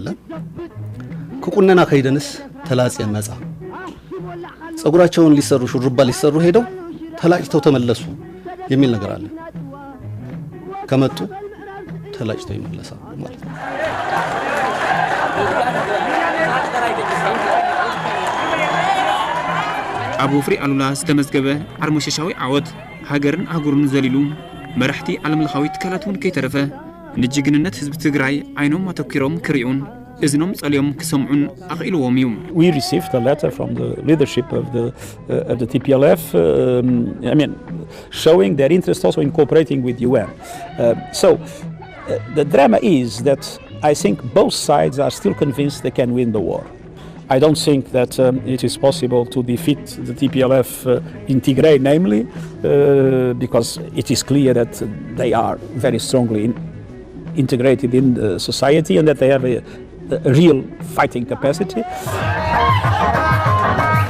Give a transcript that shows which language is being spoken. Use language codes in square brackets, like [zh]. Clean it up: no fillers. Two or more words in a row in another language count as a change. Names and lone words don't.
[ti] ከቁነና ከይደንስ ተላጽየን መጻ፣ [am] ጸጉራቸውን ሊሰሩ ሹሩባ ሊሰሩ ሄደው ተላጭተው ተመለሱ የሚል ነገር አለ። ከመጡ ተላጭተው ይመለሳሉ ማለት ነው። [ti] አብ ወፍሪ አሉላ ዝተመዝገበ አርሞሸሻዊ ዓወት ሃገርን አህጉርን ዘሊሉ መራሕቲ ዓለም ለኻዊ ትካላትን ከይተረፈ ንጅግንነት ህዝቢ ትግራይ ዓይኖም አተኪሮም ክሪኡን እዝኖም ጸልዮም ክሰምዑን አኽኢልዎም እዩ። [en] We received a letter from the leadership of the TPLF, showing their interest also in cooperating with UN. The drama is that I think both sides are still convinced they can win the war. I don't think that it is possible to defeat the TPLF in Tigray, namely, because it is clear that they are very strongly integrated in the society and that they have a real fighting capacity.